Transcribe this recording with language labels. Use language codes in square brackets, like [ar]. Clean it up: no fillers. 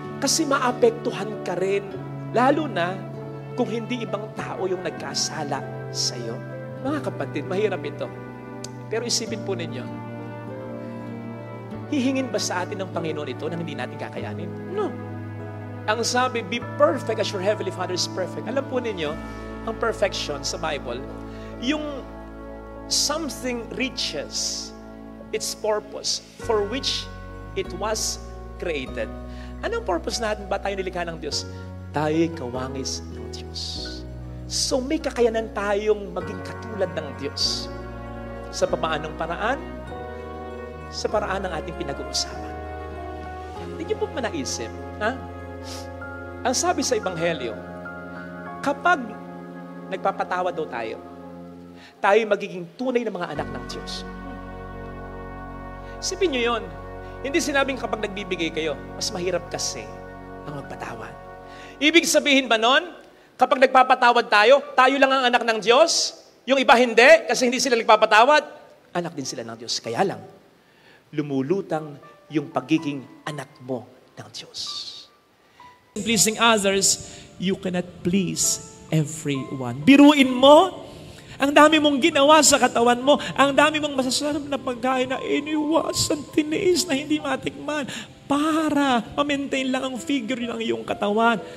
[tl] Kasi maapektuhan ka rin. Lalo na, kung hindi ibang tao yung nagkasala sa iyo. Mga kapatid, mahirap ito. Pero isipin po ninyo, hihingin ba sa atin ng Panginoon ito na hindi natin kakayanin? [en] No. [tl] Ang sabi, [en] be perfect as your Heavenly Father is perfect. [tl] Alam po ninyo, ang perfection sa Bible, yung [en] something reaches its purpose for which it was created. [tl] Anong purpose natin ba tayo nilikha ng Diyos? Tayo'y kawangis ng Diyos. So may kakayanan tayong maging katulad ng Diyos. Sa paanong paraan? Sa paraan ng ating pinag-uusapan. Hindi niyo po manaisip, Ang sabi sa Ebanghelyo, kapag nagpapatawa daw tayo magiging tunay na mga anak ng Diyos. Isipin niyo yun. Hindi sinabing kapag nagbibigay kayo, mas mahirap kasi ang magpatawad. Ibig sabihin ba nun, kapag nagpapatawad tayo lang ang anak ng Diyos? Yung iba hindi, kasi hindi sila nagpapatawad? Anak din sila ng Diyos. Kaya lang, lumulutang yung pagiging anak mo ng Diyos. [en] In pleasing others, you cannot please everyone. [tl] Biruin mo, ang dami mong ginawa sa katawan mo, ang dami mong masasarap na pagkain na iniwasan, tiniis na hindi matikman para ma-maintain lang ang figure ng iyong katawan.